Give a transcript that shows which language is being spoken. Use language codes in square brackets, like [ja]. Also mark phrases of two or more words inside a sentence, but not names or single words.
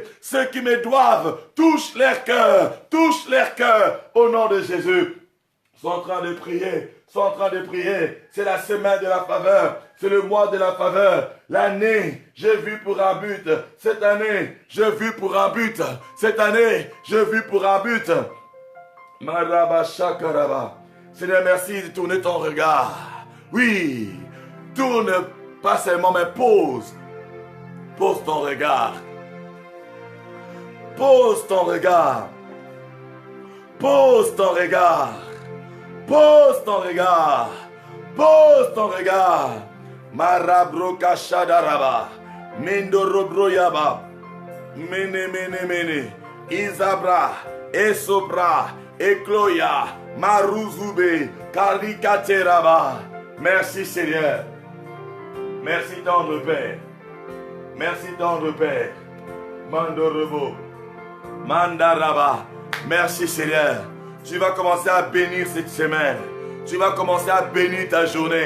[fr] Ceux qui me doivent, touche leur cœur, au nom de Jésus. Sont en train de prier, C'est la semaine de la faveur, c'est le mois de la faveur. L'année, j'ai vu pour un but. Cette année, j'ai vu pour un but. Maraba Shakaraba. Seigneur, merci de tourner ton regard. Oui, tourne pas seulement, mais pose ton regard. Pose ton regard. Marabroka Shadaraba. Mindorobroyaba. Mene. Isabra. Esobra. Ekloya. Maruzube. Karikateraba. Merci Seigneur. Merci tendre Père. Mandorobo. Mandaraba. Merci Seigneur. Tu vas commencer à bénir cette semaine. Tu vas commencer à bénir ta journée.